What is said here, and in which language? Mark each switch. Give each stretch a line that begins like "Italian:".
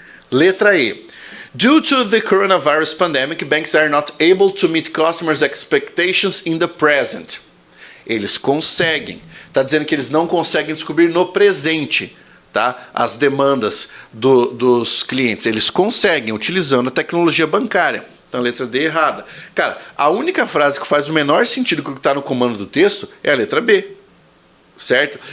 Portuguese: Letra E.
English: Due to the coronavirus pandemic, banks are not able to meet customers' expectations in the present.
Portuguese: Eles conseguem. Está dizendo que eles não conseguem descobrir no presente, tá, as demandas dos clientes. Eles conseguem utilizando a tecnologia bancária. Então, a letra D é errada. Cara, a única frase que faz o menor sentido com o que está no comando do texto é a letra B. Certo?